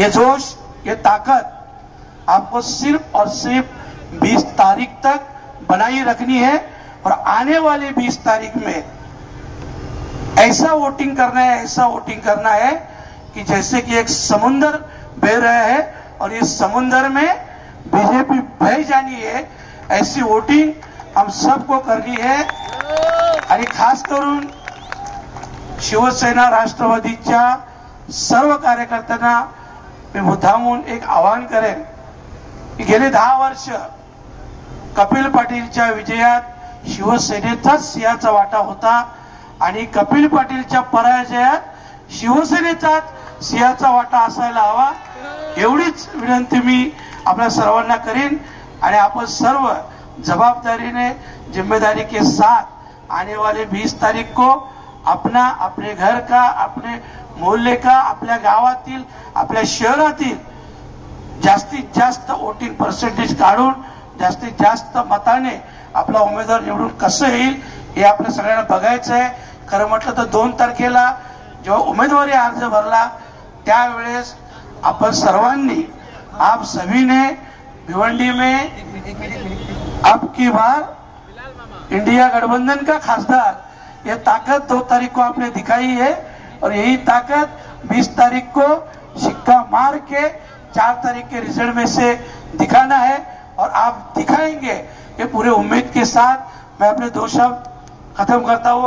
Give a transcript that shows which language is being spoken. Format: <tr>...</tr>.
<hi>ये जोश, ये ताकत आपको सिर्फ और सिर्फ 20 तारीख तक बनाई रखनी है और आने वाले 20 तारीख में ऐसा वोटिंग करना है, ऐसा वोटिंग करना है कि जैसे कि एक समुंदर बह रहा है और इस समुंदर में बीजेपी बह जानी है, ऐसी वोटिंग हम सबको करनी है।</hi> <mr>आणि खास करून शिवसेना राष्ट्रवादीच्या सर्व कार्यकर्त्यांना मी मुद्दामून एक आवाहन करेन की गेले 10 वर्ष कपिल पाटीलच्या विजयात शिवसेनेचाच सिंहाचा वाटा होता आणि कपिल पाटीलच्या पराजयात शिवसेनेचाच सिंहाचा वाटा असायला हवा, एवढीच विनंती मी आपल्या सर्वांना करीन। आणि आपण सर्व जवाबदारीने</mr> <hi>जिम्मेदारी के साथ आने वाले 20 तारीख को अपना, अपने घर का, अपने मोहल्ले का,</hi> <mr>आपल्या गावातील, आपल्या शहरातील जास्तीत जास्त वोटिंग पर्सेंटेज काढून जास्तीत जास्त मताने आपला उमेदवार निवडून कसं येईल हे आपल्या सगळ्यांना बघायचं आहे. खरं म्हटलं तर 2 तारखेला जेव्हा उमेदवारी अर्ज भरला त्यावेळेस आपण सर्वांनी,</mr> <hi>आप सभी ने भिवंडी में अब की बार इंडिया गठबंधन का खासदार, ये ताकत 2 तारीख को आपने दिखाई है और यही ताकत 20 तारीख को सिक्का मार के 4 तारीख के रिजल्ट में से दिखाना है और आप दिखाएंगे ये पूरे उम्मीद के साथ मैं अपने 2 शब्द खत्म करता हूँ.</hi>